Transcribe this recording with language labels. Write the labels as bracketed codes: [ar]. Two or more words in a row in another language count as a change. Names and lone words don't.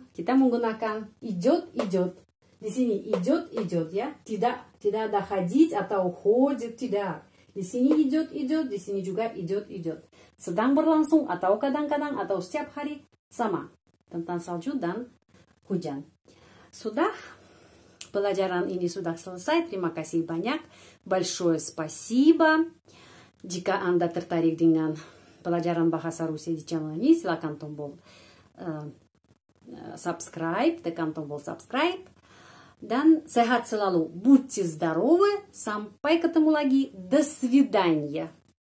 [id] Kita menggunakan idет. Di sini idет ya, tidak ada ходить atau ходит, tidak. Di sini idет, di sini juga idет. Sedang berlangsung atau kadang-kadang atau setiap hari sama tentang salju dan hujan. Sudah, pelajaran ini sudah selesai. Terima kasih banyak. [ru] Большое спасибо. [id] Jika Anda tertarik dengan pelajaran bahasa Rusia di channel ini, silakan tombol subscribe, tekan tombol subscribe. Dan sehat selalu. [ru] Будьте здоровы. [id] Sampai ketemu lagi. [ru] До свидания.